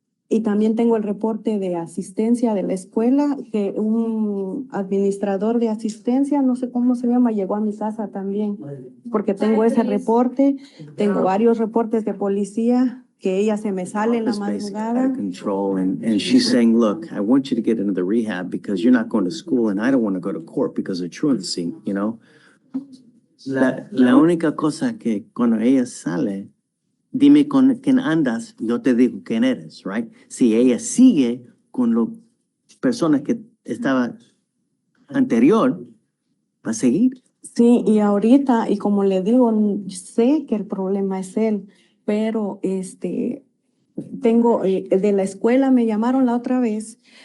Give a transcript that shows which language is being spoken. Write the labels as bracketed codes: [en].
[es] Y también tengo el reporte de asistencia de la escuela, que un administrador de asistencia, no sé cómo se llama, llegó a mi casa también, porque tengo ese reporte, tengo varios reportes de policía, que ella se me sale en la [en] It's basically out [es] madrugada. [en] of control. And she's saying, look, I want you to get into the rehab because you're not going to school and I don't want to go to court because of truancy, you know? [es] La única cosa que cuando ella sale, dime con quién andas, yo te digo quién eres, right? Si ella sigue con las personas que estaba anterior, va a seguir. Sí, y ahorita, y como le digo, sé que el problema es él, pero tengo, de la escuela me llamaron la otra vez,